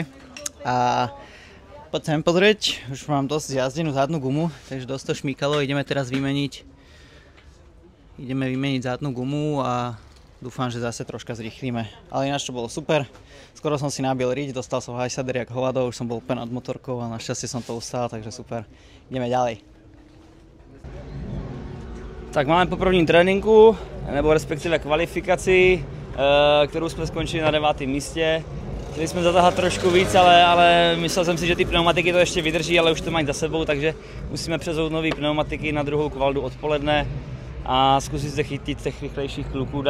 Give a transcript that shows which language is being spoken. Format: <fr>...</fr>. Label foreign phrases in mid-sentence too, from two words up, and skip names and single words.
<sk>A poďme pozrieť, už mám dosť jazdenú zadnú gumu, takže dosť to šmýkalo, ideme teraz vymeniť zadnú gumu a dúfam, že zase troška zrýchlíme. Ale ináč to bolo super. Skoro som si nabil riť, dostal som hajsader jak hovado, už som bol úplne nad motorkou a našťastie som to ustál, takže super. Ideme ďalej.</sk> <cs>Tak máme po prvním tréninku, nebo respektive kvalifikaci, kterou jsme skončili na 9. místě. Chtěli jsme zatáhat trošku víc, ale myslel jsem si, že ty pneumatiky to ještě vydrží, ale už to mají za sebou, takže musíme přezout nový pneumatiky na druhou kvaldu odpoledne a zkusit se chytit těch rychlejších kluků.</cs>